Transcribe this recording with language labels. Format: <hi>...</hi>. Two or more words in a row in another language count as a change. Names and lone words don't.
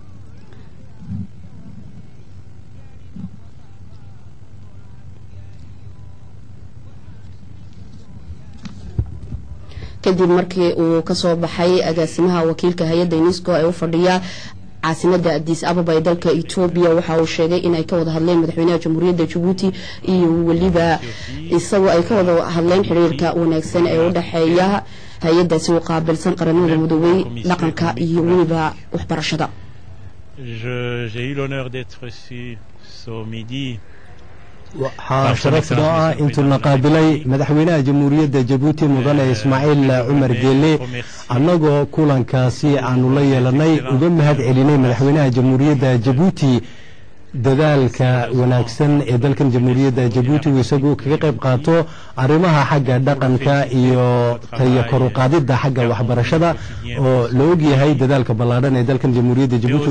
<so>kadib markii uu ka soo baxay agaasimaha wakiilka hay'adda UNESCO ee u fadhiya caasimadda Addis Ababa ee dalka Ethiopia waxa uu sheegay in ay ka wada hadleen madaxweynaha jamhuuriyadda Djibouti iyo waliba isagoo ay ka wada hadleen xiriirka wanaagsan ee u dhaxeeya hay'addaasi u qaabilsan qaramada midoobay dhaqanka iyo waliba waxbarashada.</so> <fr>J'ai eu l'honneur d'être ici ce midi.</fr> <so>waxaa sharaf noo ah intuu la qaabilay madaxweynaha jamhuuriyadda Djibouti mudane Ismaaciil Cumar Geele annagoo kulankaasi aanu la yeelanay uga mahad celinay madaxweynaha jamhuuriyadda Djibouti dadaalka wanaagsan ee dalkan jamhuuriyadda Djibouti isagu kaga qayb qaato arrimaha xagga dhaqanka iyo tayo kor u qaadida xagga waxbarashada oo la og yahay dadaalka ballaaran ee dalkan jamhuuriyadda Djibouti</so>